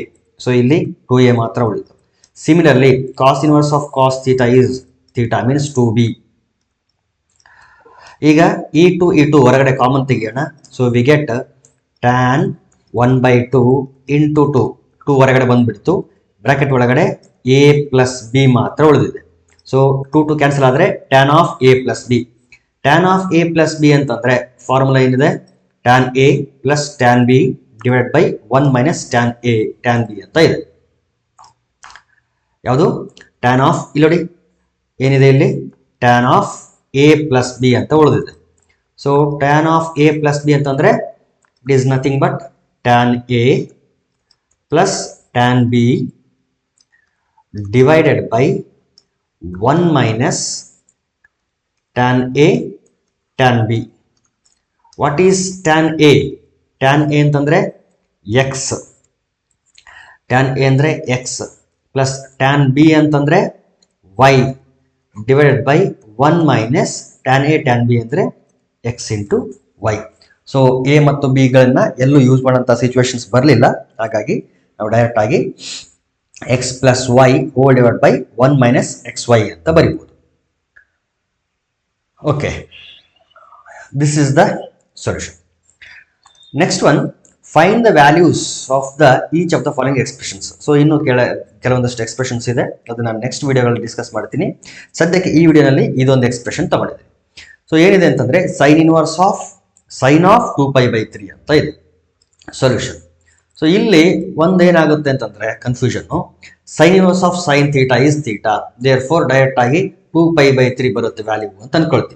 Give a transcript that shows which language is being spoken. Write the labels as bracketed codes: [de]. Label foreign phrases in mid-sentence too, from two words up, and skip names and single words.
[en] ಸೊ [kn] ಇಲ್ಲಿ 2a ಮಾತ್ರ ಉಳಿತು. [en] similarly cos inverse of cos theta is theta means 2b. [kn] ಈಗ e2 ಹೊರಗಡೆ ಕಾಮನ್ ತೆಗಿಯೋಣ. [en] so we get tan 1/2 into 2 [kn] ಹೊರಗಡೆ ಬಂದ್ಬಿಡ್ತು. ಬ್ರಾಕೆಟ್ ಒಳಗಡೆ [en] a plus b [kn] ಮಾತ್ರ ಉಳಿದಿದೆ. [en] ಸೊ 2 [kn] ಕ್ಯಾನ್ಸಲ್ ಆದರೆ [en] tan of a plus b. tan of a plus b [kn] ಅಂತಂದ್ರೆ ಫಾರ್ಮುಲಾ ಏನಿದೆ, [en] tan a plus tan b divided by 1 minus tan a tan b [kn] ಅಂತ ಇದೆ. ಯಾವುದು [en] tan of, [kn] ಇಲ್ಲಿ ನೋಡಿ ಏನಿದೆ ಇಲ್ಲಿ, [en] tan of a plus b ಅಂತ ಉಳಿದಿದೆ. ಸೊ tan of a plus b ಅಂತಂದ್ರೆ it is nothing but tan a plus tan b divided by 1 minus tan a tan b. What is tan a? tan a ಅಂತಂದ್ರೆ x, tan a ಅಂದ್ರೆ x plus tan b ಅಂತಂದ್ರೆ y divided by 1 minus tan a tan b ಅಂದ್ರೆ x into y. [kn] ಸೊ a ಮತ್ತು b ಗಳನ್ನ ಎಲ್ಲೂ ಯೂಸ್ ಮಾಡೋಂಥ ಸಿಚುವೇಶನ್ಸ್ ಬರಲಿಲ್ಲ, ಹಾಗಾಗಿ ನಾವು ಡೈರೆಕ್ಟ್ ಆಗಿ [en] x plus y whole divided by 1 minus xy [kn] ಅಂತ ಬರೀಬಹುದು. [en] ಓಕೆ, this is the solution. Next one, find the values of the each of the following expressions. [kn] ಸೊ ಇನ್ನು ಕೆಲವೊಂದಷ್ಟು ಎಕ್ಸ್ಪ್ರೆಷನ್ಸ್ ಇದೆ, ಅದು ನಾನು ನೆಕ್ಸ್ಟ್ ವಿಡಿಯೋಗಳಲ್ಲಿ ಡಿಸ್ಕಸ್ ಮಾಡ್ತೀನಿ. ಸದ್ಯಕ್ಕೆ ಈ ವಿಡಿಯೋನಲ್ಲಿ ಇದೊಂದು ಎಕ್ಸ್ಪ್ರೆಷನ್ ತಗೊಂಡಿದ್ದೀನಿ. ಸೊ ಏನಿದೆ ಅಂತಂದ್ರೆ [en] sine inverse of sine of [kn] 2π/3 ಅಂತ ಇದೆ ಸೊಲ್ಯೂಷನ್. ಸೊ ಇಲ್ಲಿ ಒಂದೇನಾಗುತ್ತೆ ಅಂತಂದ್ರೆ ಕನ್ಫ್ಯೂಷನ್ನು, [en] sine inverse of sine theta is theta, therefore [kn] ಡೈರೆಕ್ಟ್ ಆಗಿ 2π/3 ಬರುತ್ತೆ ವ್ಯಾಲ್ಯೂ ಅಂತ ಅನ್ಕೊಳ್ತೀವಿ.